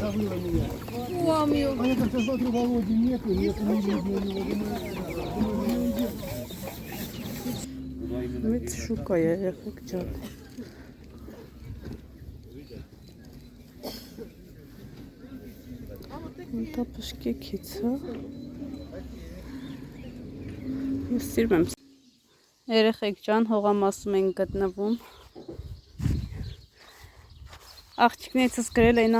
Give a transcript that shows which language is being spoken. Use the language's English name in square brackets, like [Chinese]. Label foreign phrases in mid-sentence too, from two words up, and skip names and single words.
[Russian] Помню. А я как-то смотрю, Володи нету, не видно его. [Armenian] Մեծ շուկա է երեխեք ջան։ Դա պշկեքից, հա։ Ես սիրում եմ։ Երեխեք ջան, հողամասում ենք գտնվում։ Աղջիկներիցս գրել էին